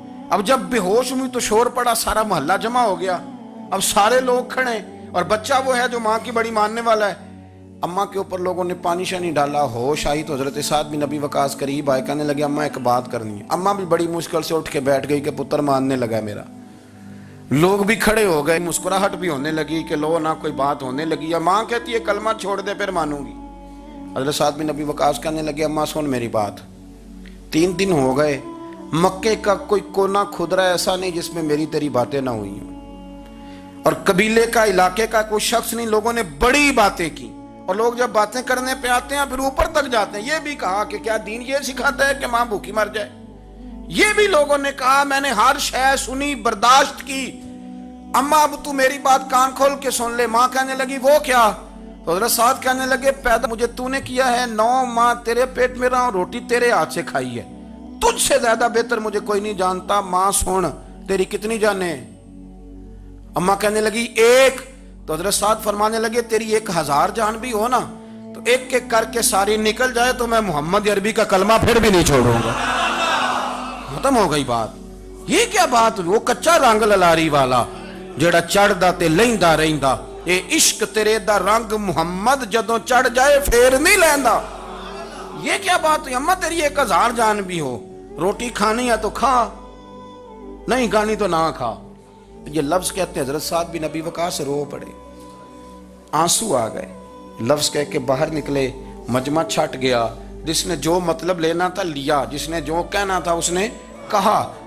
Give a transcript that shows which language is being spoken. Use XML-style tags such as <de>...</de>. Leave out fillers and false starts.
<ur>اب جب بے ہوش ہوئی تو شور پڑا, سارا محلہ جمع ہو گیا. اب سارے لوگ کھڑے, اور بچہ وہ ہے جو ماں کی بڑی ماننے والا ہے. اماں کے اوپر لوگوں نے پانی شانی ڈالا, ہوش آئی تو حضرت سعد بن ابی وقاص قریب آئے, کہنے لگے اماں ایک بات کرنی ہے. اماں بھی بڑی مشکل سے اٹھ کے بیٹھ گئی کہ پتر ماننے لگا ہے میرا. لوگ بھی کھڑے ہو گئے, مسکراہٹ بھی ہونے لگی کہ لو نہ کوئی بات ہونے لگی. اماں کہتی ہے کلمہ چھوڑ دے پھر مانوں گی. حضرت سعد بن ابی وقاص کہنے لگے اماں سن میری بات, 3 دن ہو گئے, مکے کا کوئی کونا کھدرا ایسا نہیں جس میں میری تیری باتیں نہ ہوئی ہوں, اور قبیلے کا علاقے کا کوئی شخص نہیں, لوگوں نے بڑی باتیں کی. اور لوگ جب باتیں کرنے پہ آتے ہیں پھر اوپر تک جاتے ہیں. یہ بھی کہا کہ کیا دین یہ سکھاتا ہے کہ ماں بھوکی مر جائے؟ یہ بھی لوگوں نے کہا میں نے ہر شے سنی برداشت کی, اماں اب تو میری بات کان کھول کے سن لے. ماں کہنے لگی وہ کیا؟ تو حضرت سعد کہنے لگے پیدا مجھے تو نے کیا ہے, 9 ماہ تیرے پیٹ میں رہا ہوں, روٹی تیرے ہاتھ سے کھائی ہے, تجھ سے زیادہ بہتر مجھے کوئی نہیں جانتا. ماں سن تیری کتنی جانیں؟ اماں کہنے لگی 1. تو حضرت سعد فرمانے لگے تیری 1000 جان بھی ہو نا تو ایک ایک کر کے ساری نکل جائے تو میں محمد عربی کا کلمہ پھر بھی نہیں چھوڑوں گا. ختم ہو گئی بات. یہ کیا بات؟</ur> <pa>وہ کچا رنگ للاری والا جڑا چڑھدا تے لیندا رہندا, اے عشق تیرے دا رنگ محمد جدوں چڑھ جائے پھر نہیں لیندا.</pa> <ur>یہ کیا بات ہوئی؟ اماں تیری 1000 جان بھی ہو, روٹی کھانی ہے تو کھا, نہیں کھانی تو نہ کھا. یہ لفظ کہتے ہیں حضرت سعد بن ابی وقاص رو پڑے, آنسو آ گئے. لفظ کہہ کے باہر نکلے, مجمع چھٹ گیا. جس نے جو مطلب لینا تھا لیا, جس نے جو کہنا تھا اس نے کہا.</ur>